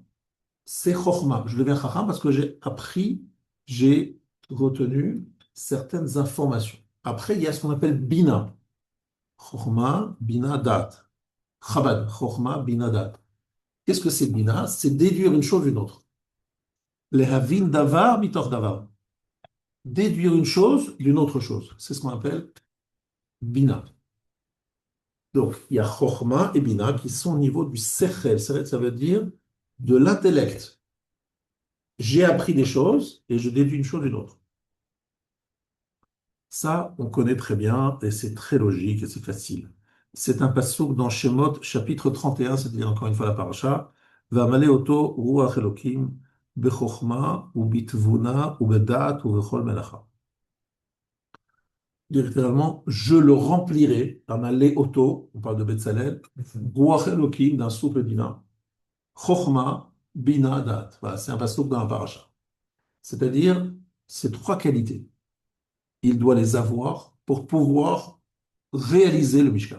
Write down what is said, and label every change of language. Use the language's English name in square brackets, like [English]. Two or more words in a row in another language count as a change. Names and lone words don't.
[French] C'est Chokhmah. Je deviens Chacham parce que j'ai appris, j'ai retenu certaines informations. Après, il y a ce qu'on appelle Bina. [Hebrew] חכמה, בינה, דעת. חב"ד, חכמה, בינה, Dat. [French] Qu'est-ce que c'est Bina? C'est déduire une chose d'une autre. [Hebrew] להבין דבר מתוך דבר. [French] Déduire une chose d'une autre chose. C'est ce qu'on appelle Bina. Donc, il y a Chokhmah et Bina qui sont au niveau du Sechel. Sechel, ça veut dire de l'intellect. J'ai appris des choses et je déduis une chose d'une autre. Ça, on connaît très bien et c'est très logique et c'est facile. C'est un passouk dans Shemot, chapitre 31, c'est-à-dire encore une fois la paracha. [Hebrew] ואמלא אותו רוח אלוהים בחכמה ו בתבונה ו בדעת ו בכל מלאכה. [French] Littéralement, je le remplirai, [Hebrew] אמלא אותו, [French] on parle de Betzalel, [Hebrew] רוח אלוהים, [French] d'un souffle divin, [Hebrew] חכמה, בינה, דעת. [French] Voilà, c'est un passouk dans la paracha. C'est-à-dire, ces trois qualités. Il doit les avoir pour pouvoir réaliser le Mishkan.